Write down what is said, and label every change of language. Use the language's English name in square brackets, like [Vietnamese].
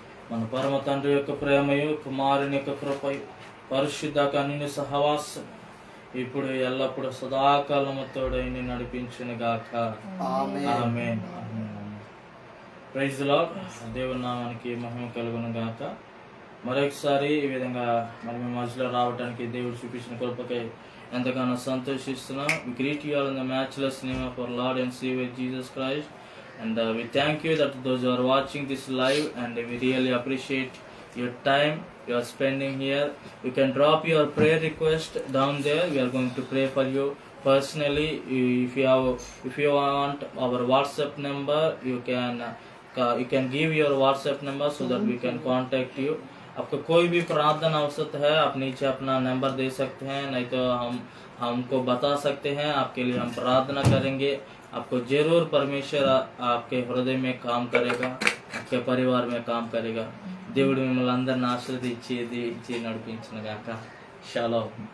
[Telugu] మన పరమ తండ్రి యొక్క ప్రేమయు కుమారుని యొక్క కృపయు పరిశుద్ధ కన్యుని సహవాసం ఇప్పుడు ఎల్లప్పుడు సదాకాలము తోడై నడిపించును గాక. ఆమేన్. [English] Praise the Lord. [Telugu] దేవుని నామానికి మహిమ కలుగును గాక. మరొకసారి ఈ విధంగా మరి మీ మధ్యలో రావడానికి దేవుడు చూపించిన కృపకై ఎంతగానో సంతోషిస్తున్నాం. [English] We greet you all in the matchless name of our Lord and Savior Jesus Christ. And we thank you that those who are watching this live, and we really appreciate your time you are spending here. You can drop your prayer request down there. We are going to pray for you personally. If you want our WhatsApp number, you can give your WhatsApp number so that we can contact you. [Hindi] आपको कोई भी प्रार्थना आवश्यक है आप नीचे अपना number दे सकते हैं, नहीं तो हमको बता सकते हैं, आपके लिए हम प्रार्थना करेंगे. आपको जरूर परमेश्वर आपके हृदय में काम करेगा, आपके परिवार में काम करेगा. [Telugu] దేవుడు మిమ్మల్ని అందరిని ఆశీర్వదించి నడిపించును గాక. షాలోమ్.